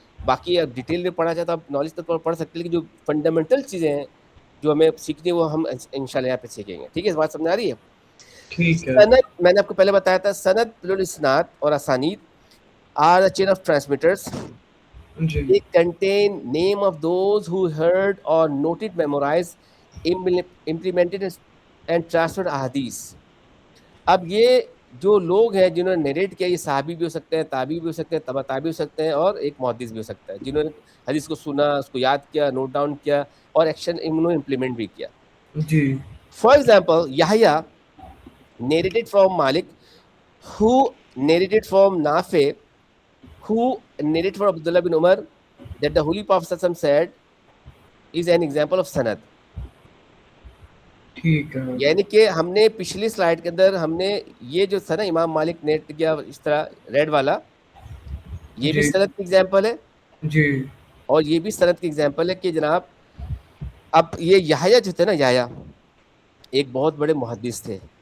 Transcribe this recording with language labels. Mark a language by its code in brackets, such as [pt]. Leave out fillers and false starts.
[ur] باقی اب ڈیٹیل میں پڑھا جائے تو آپ نالج تک پڑھ سکتے ہیں, لیکن جو فنڈامنٹل چیزیں ہیں جو ہمیں سیکھنی ہے وہ ہم انشاءاللہ یہاں پہ سیکھیں گے. ٹھیک ہے, اس بات سمجھ آ رہی ہے؟ ٹھیک ہے. سند میں نے آپ کو پہلے بتایا تھا, سند پلس اسناد اور اسانید [en] Are a chain of transmitters. [ur] جی [en] They contain name of those who heard or noted, memorized, implemented and transferred ahadith. [ur] اب یہ جو لوگ ہیں جنہوں نے نیریٹ کیا, یہ صحابی بھی ہو سکتے ہیں, تابعی بھی ہو سکتے ہیں, تبع تابعی ہو سکتے ہیں, اور ایک محدث بھی ہو سکتا ہے, جنہوں نے حدیث کو سنا, اس کو یاد کیا, نوٹ ڈاؤن کیا, اور ایکشن انہوں نے امپلیمنٹ بھی کیا. جی. [en] For example Yahya narrated from Malik, who narrated from Nafi, who narrated from Abdullah bin Umar that the Holy Prophet ﷺ said, is an example of sanad. [ur] ٹھیک ہے. یعنی کہ ہم نے پچھلی سلائڈ کے اندر ہم نے یہ جو تھا نا امام مالک نے کیا اس طرح ریڈ والا, یہ بھی جی سند کی ایگزامپل ہے, جی. اور یہ بھی سند کی ایگزامپل ہے کہ جناب اب یہ یحییٰ جو تھے نا, یحییٰ ایک بہت بڑے محدث تھے.